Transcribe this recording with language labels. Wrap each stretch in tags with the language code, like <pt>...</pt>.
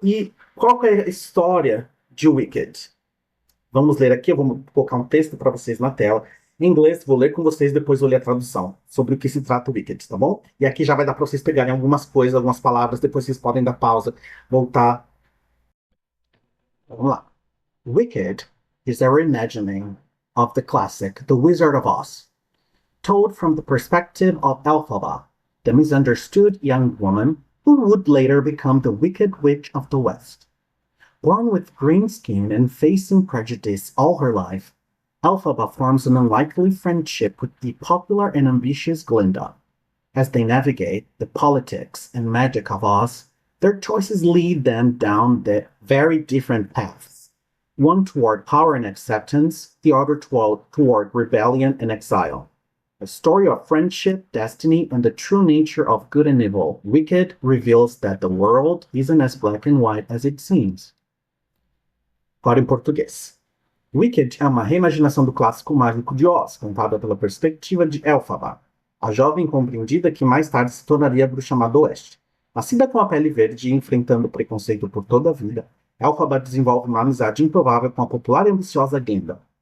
<pt>E qual é a história de Wicked? Vamos ler aqui, eu vou colocar um texto para vocês na tela. Em inglês, vou ler com vocês, depois vou ler a tradução sobre o que se trata o Wicked, tá bom? E aqui já vai dar para vocês pegarem algumas coisas, algumas palavras, depois vocês podem dar pausa, voltar. Vamos lá.</pt> <en>Wicked is a reimagining of the classic The Wizard of Oz, told from the perspective of Elphaba, the misunderstood young woman who would later become the Wicked Witch of the West. Born with green skin and facing prejudice all her life, Elphaba forms an unlikely friendship with the popular and ambitious Glinda. As they navigate the politics and magic of Oz, their choices lead them down the very different paths. One toward power and acceptance, the other toward rebellion and exile. A story of friendship, destiny, and the true nature of good and evil. Wicked reveals that the world isn't as black and white as it seems.</en> <pt>Agora em português. Wicked é uma reimaginação do clássico mágico de Oz, contada pela perspectiva de Elphaba, a jovem compreendida que mais tarde se tornaria a Bruxa Má do Oeste. Nascida com a pele verde e enfrentando o preconceito por toda a vida, Elphaba desenvolve uma amizade improvável com a popular e ambiciosa Glinda.</pt>